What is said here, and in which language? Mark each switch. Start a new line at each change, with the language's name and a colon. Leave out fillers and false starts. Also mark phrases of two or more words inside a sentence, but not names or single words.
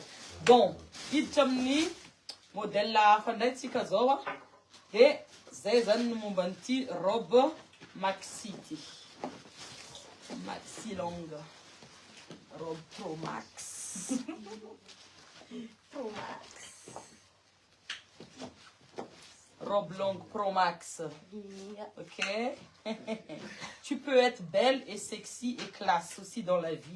Malagasy: Bon, hiditra amin'ny modèle hafa ndray tsika zao de zay zany ny momba an'ity robe maxi ty.
French: Maxi longue. Robe Pro Max. Pro Max. Robe longue Pro Max.
English: Yeah. Ok.
French: Tu peux être belle et sexy et classe aussi dans la vie.